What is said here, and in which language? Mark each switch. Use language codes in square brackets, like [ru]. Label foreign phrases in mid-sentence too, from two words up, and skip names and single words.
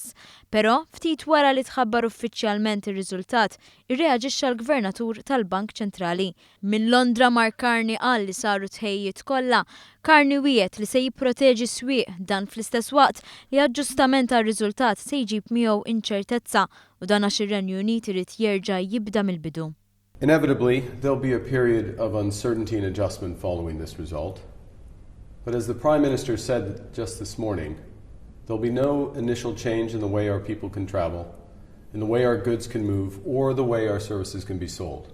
[mt] Però ftit wara li tħabbar uffiċjalment ir-riżultat, irreaġixxa l-Gvernatur tal-Bank Ċentrali. Minn Londra Mark Carney qal li saru tħejjiet kollha. Carney wiegħed li se jipproteġi s-swieq dan fl-istess waqt li aġġustament għar-riżultat se jġib miegħu inċertezza u dan għax ir-Renju Unit irid jerġa' jibda mill-bidu. [en] Inevitably, there'll be a period of uncertainty and adjustment following this result. But as the Prime Minister said just this morning, there'll be no initial change in the way our people can travel, in the way our goods can move, or the way our services can be sold.